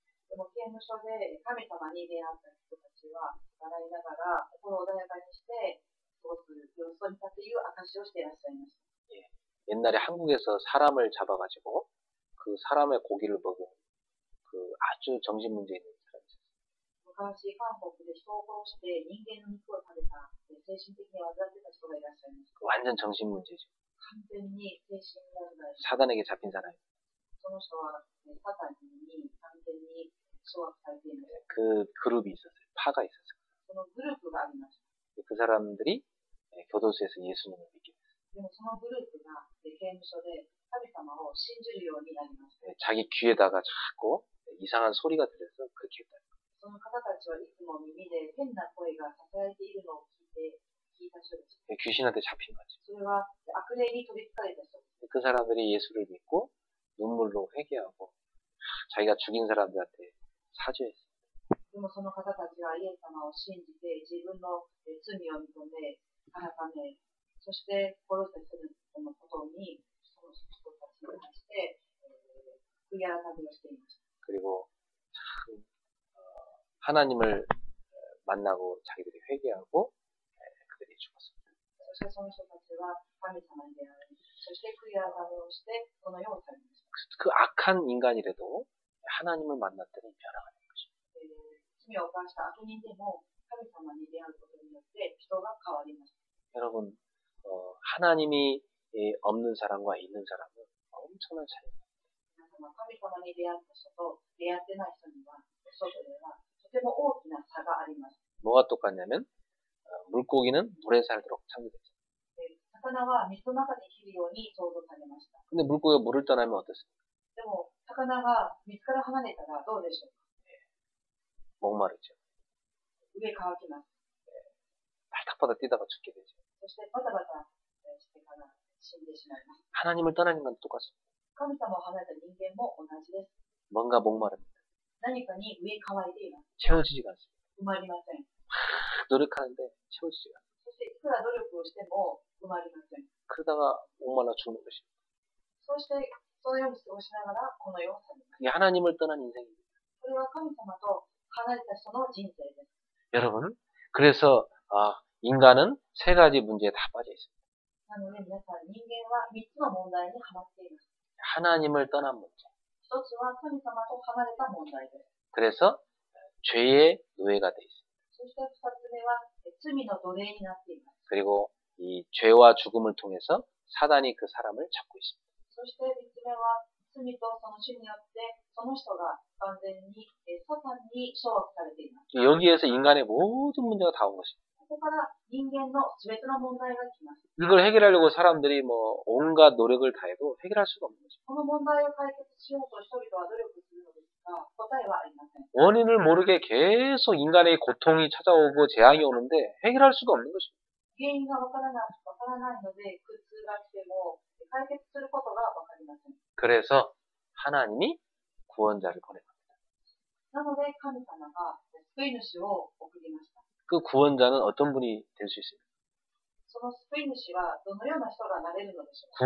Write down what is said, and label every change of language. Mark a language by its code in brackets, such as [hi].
[ja] でも刑務所で神様に出会った人たちは笑いながら心穏やかにして過ごす様子を見たという証をしていらっしゃいました。 [ko] 옛날에 한국에서 사람을 잡아가지고 그 사람의 고기를 먹은 그 아주 정신문제 있는 사람이 있었어요. [ja] 昔韓国で人を殺して人間の肉を食べた精神的に患ってた人がいらっしゃいました。 [ko] 완전 정신문제죠. [ja] 完全に精神問題。 [ko] 사단에게 잡힌 사람이. [ja] その人はサタンに完全に掌握されています。 [ko] 그 그룹이 있었어요. 파가 있었어요. [ja] そのグループがありました。 [ko] 그 사람들이 교도소에서 예수님을 믿게 됐어요. [ja] でもそのグループが刑務所で神様を信じるようになりました。 [ko] 자기 귀에다가 자꾸 이상한 소리가 들려서 그렇게 했다. [ja] その方たちはいつも耳で変な声がささやいているのを聞いた人です。 [ko] 귀신한테 잡힌 거죠. [ja] それは悪霊に取り憑かれた人です。 [ko] 그 사람들이 예수를 믿고 눈물로 회개하고 자기가 죽인 사람들한테 사죄했어요. [ja] でもその方たちはイエス様を信じて自分の罪を認め、改め、そして殺した人のことにその人たちに対して悔い改めをしていました。 [ko] 그리고 참 하나님을 만나고 자기들이 회개하고 그들이 죽었습니다. [ja] そしてその人たちは神様に出会い、そして悔い改めをしてこの世を去りました。 [ko] 그 악한 인간이라도 하나님을 만났더니 변화가 된 것입니다. [ja] 罪を犯した悪人でも神様に出会うことによって人が変わりました。 [ko] 여러분, 하나님이 없는 사람과 있는 사람은 엄청난 차이입니다. [ja] 皆様、神様に出会った人と出会ってない人には、外ではとても大きな差があります。 [ko] 뭐가 똑같냐면 물고기는 물에 살도록 창조됐죠. [ja] 魚は水の中で生きるように創造されました。 [ko] 근데 물고기가 물을 떠나면 어떻습니까? [ja] でも、魚が水から離れたらどうでしょうか。 [ko] 목마르죠. [ja] 上乾きます。 [ko] 바닥바닥 뛰다가 죽게 되죠. [ja] そしてバタバタしてから死んでしまいます。 [ko] 하나님을 떠난 인간도 똑같습니다. [ja] 神様を離れた人間も同じです。 [ko] 뭔가 목마릅니다. [ja] 何かに上乾いています。 [ko] 채워지지가 않습니다. [ja] 埋まりません。 [ko] 노력하는데 채워지지가 않습니다. [ja] そしていくら努力をしても埋まりません。 [ko] 그러다가 목말라 죽는 것입니다. [ja] そしてそのように過ごしながらこの世を去ります。 [ko] 그게 하나님을 떠난 인생입니다. [ja] これは神様と離れた人の人生です。 [ko] 여러분, 그래서 인간은 세 가지 문제에 다 빠져 있습니다. [ja] なので皆さん、人間は3つの問題にはまっています。 [ko] 하나님을 떠난 문제. [ja] 1つは神様と離れた問題です。 [ko] 그래서 죄의 노예가 돼 있습니다. [ja] そして2つ目は罪の奴隷になっています。 [ko] 그리고 이 죄와 죽음을 통해서 사단이 그 사람을 잡고 있습니다. [ja] そして3つ目は罪とその死によってその人が完全にサタンに掌握されています。 [ko] 여기에서 인간의 모든 문제가 다 온 것입니다. [ja] ここから人間の全ての問題が来ます。 [ko] 이걸 해결하려고 사람들이 온갖 노력을 다해도 해결할 수가 없는 것입니다. [ja] この問題を解決しようと人々は努力するのですが、答えはありません。 [ko] 원인을 모르게 계속 인간의 고통이 찾아오고 재앙이 오는데 해결할 수가 없는 것입니다. [ja] 原因がわからないので、苦痛が来ても解決することがわかりません。 [ko] 그래서 하나님이 구원자를 보내갑니다. [ja] なので神様が救い主を送りました。 [ko] 그 구원자는 어떤 분이 될 수 있습니까? [ja] その救い主はどのような人がなれるのでしょうか。